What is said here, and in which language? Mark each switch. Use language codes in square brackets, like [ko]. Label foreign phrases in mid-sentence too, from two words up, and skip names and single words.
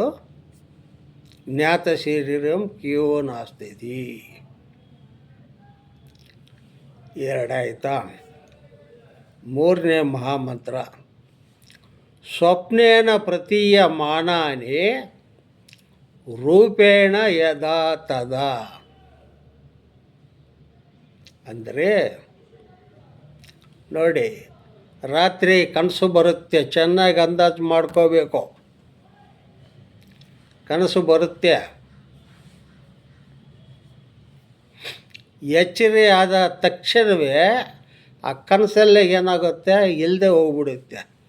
[sa] ಜ್ಞಾತ ಶರೀರಂ ಕಿಯೋ ನಾಸ್ತಿ. [kn] ಎರಡಾಯ್ತಾ. ಮೂರನೇ ಮಹಾಮಂತ್ರ, [sa] ಸ್ವಪ್ನೇನ ಪ್ರತೀಯಮಾನಾನಿ ರೂಪೇಣ ಯದಾ ತದಾ. [kn] ಅಂದರೆ ನೋಡಿ, ರಾತ್ರಿ ಕನಸು ಬರುತ್ತೆ, ಚೆನ್ನಾಗಿ ಅಂದಾಜು ಮಾಡ್ಕೋಬೇಕು. ಕನಸು ಬರುತ್ತೆ, ಎಚ್ಚರಿ ಆದ ತಕ್ಷಣವೇ ಆ ಕನಸಲ್ಲೇ ಏನಾಗುತ್ತೆ, ಇಲ್ಲದೆ ಹೋಗ್ಬಿಡುತ್ತೆ.